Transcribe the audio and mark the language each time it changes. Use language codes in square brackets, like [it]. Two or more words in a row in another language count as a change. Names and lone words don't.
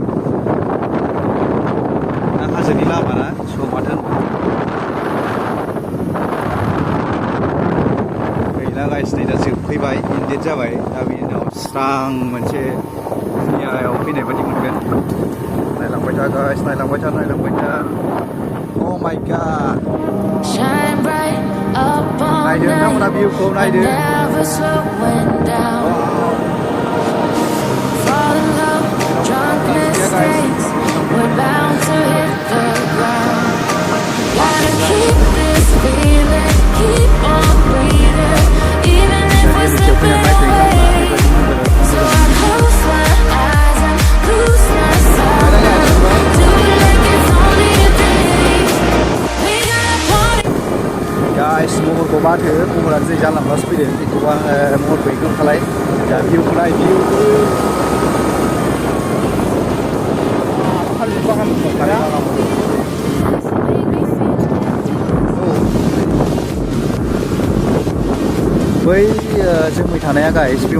[brx] दा हाजोनि लामा ना स' माथो गैला गाइस नै दा जोबफैबाय इन्डेट जाबाय दा बेनि उनाव स्रां मोनसे दुनियायाव फैनाय बायदि मोनगोन नायलांबाय था गाइस नायलांबाय था [en] Oh my god Shine bright up all [brx] नायदो नोंथांमोना भिउखौ नायदो [en] never slowing down. Fall in love, drunk mistakes. We're bound to hit the ground. Gotta keep this feeling, keep on breathing, even if we're slipping away. So I close my eyes and lose myself. Do it like it's only a day. We got a party. [brx] गाइस महरखौ बाथो महरा जै जालांबासो फैदों बेखौ आङो महरखौ इगनर खालाय दा भिउखौ नाय भिउखौ बै जोमै थानाया गाइस बे